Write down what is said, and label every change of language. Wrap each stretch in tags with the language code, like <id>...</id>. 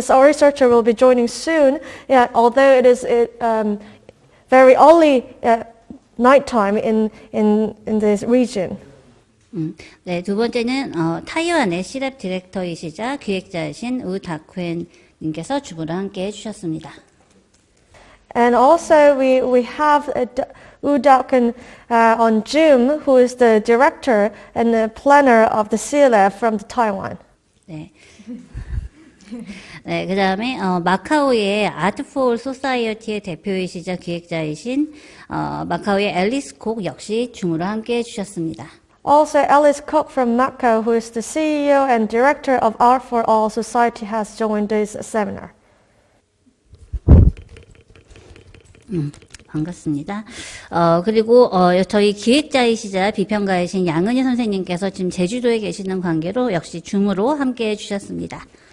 <en>Our researcher will be joining soon. Yeah, although it is very early nighttime in this region.</en> <ko>네, 두 번째는 타이완의 시랩 디렉터이시자 기획자이신 Dar-Kuen 님께서 주부를 함께 해주셨습니다.</ko> <en>And also we have Dar-Kuen on Zoom, who is the director and the planner of the CLF from Taiwan.</en> <ko>네. 네, 그 다음에 마카오의 아트 포 소사이어티의 대표이시자 기획자이신 마카오의 앨리스 콕 역시 줌으로 함께 해주셨습니다.</ko> <en>Also, Alice Cook from Macau, who is the CEO and director of Art for All Society, has joined this seminar.</en> <ko>반갑습니다. 그리고 저희 기획자이시자 비평가이신 양은희 선생님께서 지금 제주도에 계시는 관계로 역시 줌으로 함께 해주셨습니다.</ko>